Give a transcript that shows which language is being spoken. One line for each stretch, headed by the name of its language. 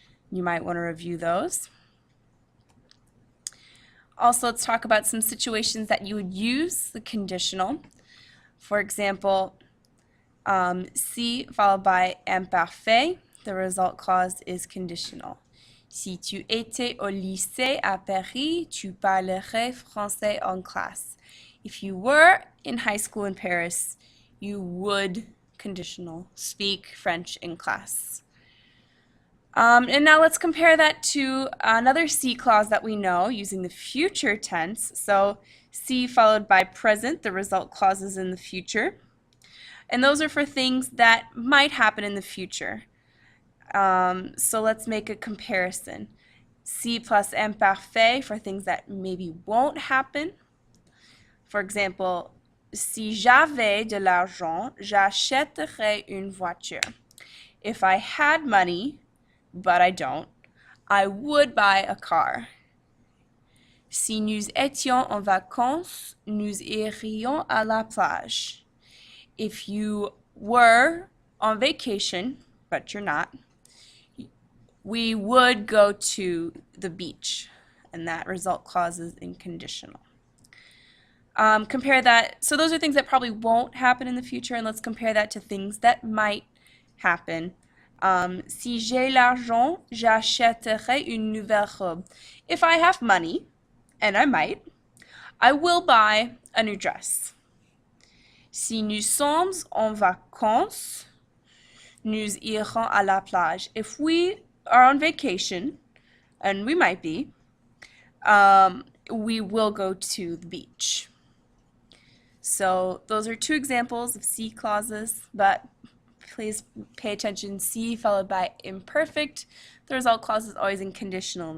English: You might want to review those. Also, let's talk about some situations that you would use the conditional. For example, si followed by imparfait, the result clause is conditional.
French: Si tu étais au lycée à Paris, tu parlerais français en classe.
English: If you were in high school in Paris, you would, conditional, speak French in class. And now let's compare that to another si clause that we know using the future tense. So si followed by present, the result clause is in the future. And those are for things that might happen in the future. So let's make a comparison. Si plus imparfait for things that maybe won't happen.
French: For example, si j'avais de l'argent, j'achèterais une voiture.
English: If I had money, but I don't, I would buy a car.
French: Si nous étions en vacances, nous irions à la plage.
English: If you were on vacation, but you're not, we would go to the beach. And that result clause is in conditional. Compare that. So those are things that probably won't happen in the future, and let's compare that to things that might happen.
French: Si j'ai l'argent, j'achèterai une nouvelle robe.
English: If I have money, and I might, I will buy a new dress.
French: Si nous sommes en vacances, nous irons à la plage.
English: If we are on vacation, and we might be, we will go to the beach. So those are two examples of si clauses, but please pay attention. Si followed by imperfect. The result clause is always in conditional.